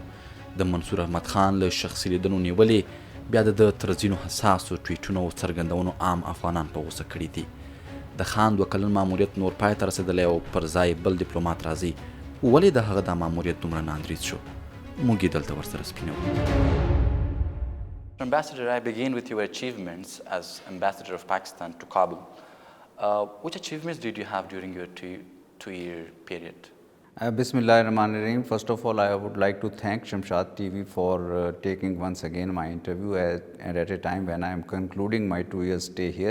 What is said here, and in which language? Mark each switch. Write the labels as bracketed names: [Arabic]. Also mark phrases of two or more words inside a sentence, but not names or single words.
[Pashto] د منصور احمد خان له شخصي لیدنو نیولې بیا د تر ځینو حساسو ټویټونو او څرګندونو عام افغانان په غوسه کړي دي. د خان 2 کلن ماموریت نور پای ته رسېدلی او پر ځای بل ډیپلومات راځي. ولې د هغه دا ماموریت دومره ناندریز شو؟ موږ یې دلته ورسره سپینوو. [English] Ambassador, I begin with your achievements as Ambassador of Pakistan to Kabul. Which achievements did you have during your two-year period? Bismillahirrahmanirrahim. First of all, I would like to thank Shamshad TV for taking once again my interview at a time when I am concluding my 2 years stay here.